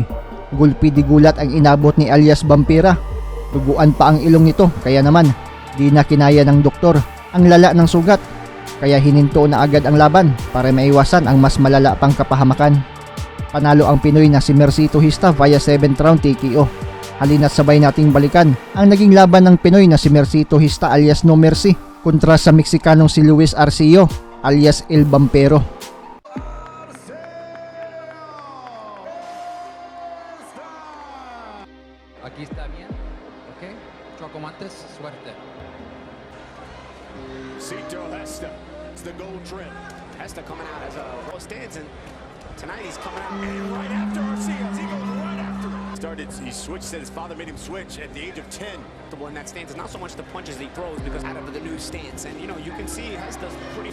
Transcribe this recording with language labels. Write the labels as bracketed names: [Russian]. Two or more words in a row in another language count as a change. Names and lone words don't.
[Filipino] Gulpi di gulat ang inabot ni alias Vampira, duguan pa ang ilong nito, kaya naman di na kinaya ng doktor ang lala ng sugat, kaya hininto na agad ang laban para maiwasan ang mas malala pang kapahamakan. Panalo ang Pinoy na si Mercito Hista [English] via 7th round TKO. [Filipino] Halina't sabay nating balikan ang naging laban ng Pinoy na si Mercito Hista alias No Mercy kontra sa Meksikanong si Luis Arcillo alias El Vampero. [Spanish] Aquí está bien, okay? Choco Montes, suerte. [English] Cito Hesta, it's the gold trim. Hesta coming out as a stands, and tonight he's coming out and right after Arcillo. He goes right after him. He switched, said his father made him switch at the age of 10. The one that stands is not so much the punches he throws, because out of the new stance, and you know, you can see Hesta's pretty